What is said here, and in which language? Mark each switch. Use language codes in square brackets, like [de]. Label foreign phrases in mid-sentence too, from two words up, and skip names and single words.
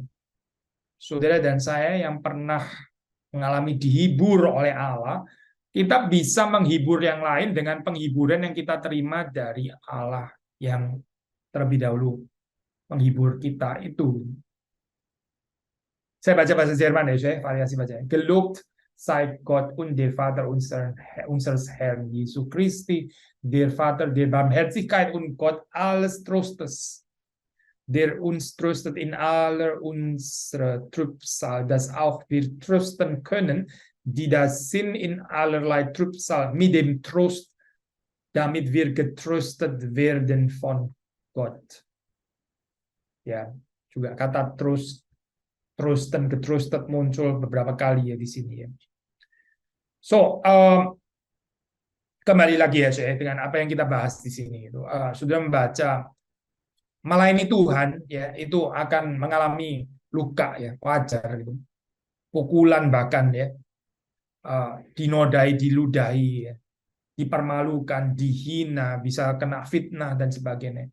[id] Saudara dan saya yang pernah mengalami dihibur oleh Allah, kita bisa menghibur yang lain dengan penghiburan yang kita terima dari Allah yang terlebih dahulu menghibur kita itu. Saya baca bahasa Jerman ya, saya variasi baca. [de] Gelobt sei Gott und der Vater unseres Herrn Jesu Christi, der Vater der Barmherzigkeit und Gott alles Trostes, der uns tröstet in aller unserer Trübsal, dass auch wir trösten können, die da sind in allerlei Trübsal, mit dem Trost, damit wir getröstet werden von Gott. [id] Ya, juga kata [de] trösten, getröstet [id] muncul beberapa kali ya di sini ya. So, kembali lagi ya saya dengan apa yang kita bahas di sini itu. Sudah membaca melayani Tuhan ya, itu akan mengalami luka ya, wajar gitu. Pukulan bahkan ya, dinodai, diludahi ya, dipermalukan, dihina, bisa kena fitnah dan sebagainya.